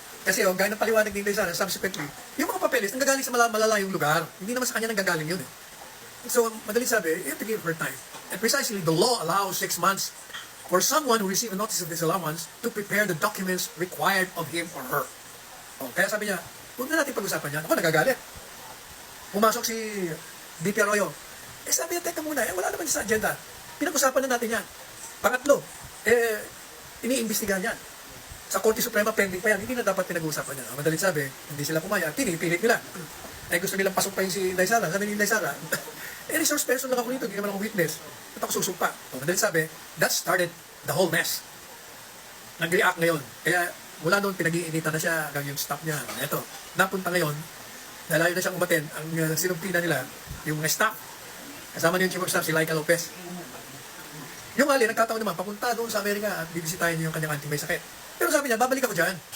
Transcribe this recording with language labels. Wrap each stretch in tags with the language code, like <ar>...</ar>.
<tl>Kasi gaya ng paliwanag ni Inday Sara, subsequently, yung mga papeles nanggagaling sa malalayong lugar. Hindi naman sa kanya nanggagaling yun.</tl> <en>So,</en> <tl>madaling sabi,</tl> <en>you have to give her time. And precisely, the law allows 6 months for someone who received a notice of disallowance to prepare the documents required of him or her.</en> <tl>Kaya sabi niya, huwag na natin pag-usapan yan. Ako, nagagalit. Pumasok si BP Arroyo. Sabi niya, teka muna, wala naman sa agenda. Pinag-usapan na natin yan. Pangatlo, iniimbestigahan yan. Sa Korte Suprema, pending pa yan. Hindi na dapat pinag-uusapan yan. Madaling sabi, hindi sila pumaya. Pinipilit nila. Gusto nilang pasumpahin si Inday Sara. Sabi ni Inday Sara, resource person lang ako nito, hindi naman ako witness. At ako susumpa. Madaling sabi,</tl> <en>that started the whole mess.</en> <tl>Nag-react ngayon. Kaya mula noon, pinag-iinitan na siya hanggang yung staff niya. Ito, napunta ngayon, nalayo na siyang umaten, ang sinumpina nila, yung staff. Kasama niyo yung chief of staff, si Laika Lopez. Yung ali, nagkataon naman, papunta doon sa Amerika at bibisitahin niyo yung kanyang auntie may sakit. Pero sabi niya, babalik ako dyan.</tl>